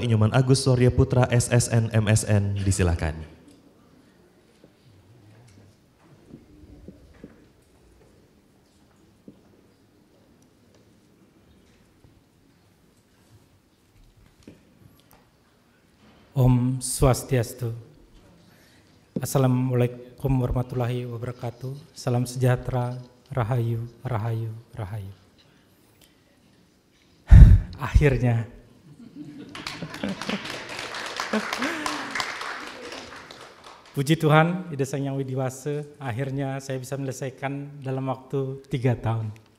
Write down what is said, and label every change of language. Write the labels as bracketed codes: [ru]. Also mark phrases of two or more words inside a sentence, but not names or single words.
[id] Inyoman Agus Surya Putra SSN MSN disilakan. [ban] Om Swastiastu. [ar] السلام عليكم ورحمة الله وبركاته. [id] Salam sejahtera, rahayu, rahayu, rahayu. Akhirnya. Puji Tuhan, Ida Sang Yang Widiwasa, akhirnya saya bisa menyelesaikan dalam waktu 3 tahun.